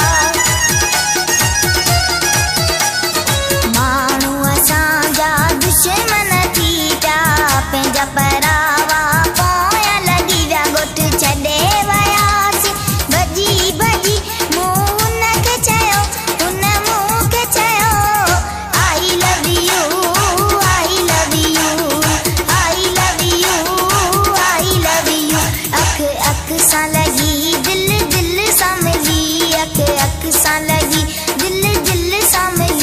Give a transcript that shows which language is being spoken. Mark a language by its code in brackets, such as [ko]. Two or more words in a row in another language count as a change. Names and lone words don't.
[sd] माण्हू असांजा दुश्मन थी पिया, पंहिंजा परावा पोयां लॻी विया। ॻोठ छॾे वियासीं भॼी भॼी, मूं हुनखे चयो, हुन मूंखे चयो [en] I love you, I love you, I love you, I love you. [sd] अख अख सां लगी दिल दिल सां मिली, अख अख सां लगी दिल दिल सां मिली।